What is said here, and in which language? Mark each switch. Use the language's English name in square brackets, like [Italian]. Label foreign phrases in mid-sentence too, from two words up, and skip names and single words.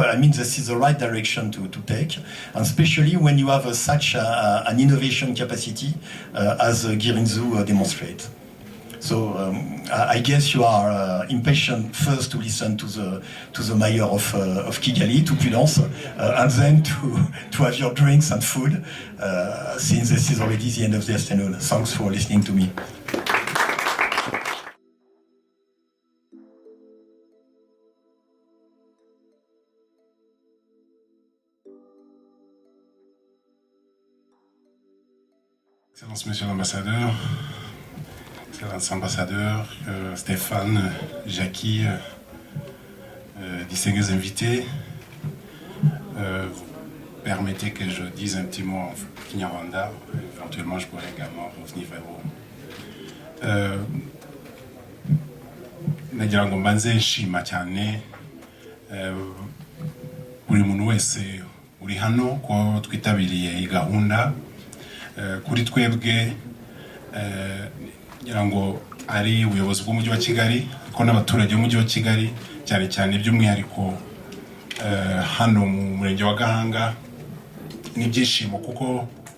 [English] I mean, this is the right direction to take, and especially when you have such an innovation capacity as Kirinzu demonstrates. So I guess you are impatient first to listen to the mayor of Kigali, to Prudence, and then to have your drinks and food, since this is already the end of the afternoon. Thanks for listening to me. [French] Excellence, Monsieur l'Ambassadeur, Excellence Ambassadeur, Stéphane, Jackie, distingués invités, permettez que je dise un petit mot en Kinyarwanda, éventuellement je pourrais également revenir vers vous. [Kinyarwanda] Nagira ngo mbanze nshima cyane buri muntu wese uri hano ko twitabiriye iyi gahunda. Kuri twebwe ngira ngo ari ubuyobozi bw'umujyi wa Kigali ko n'abaturage b'umujyi wa Kigali cyane cyane by'umwihariko hano mu murenge wa Gahanga n'ibyishimo kuko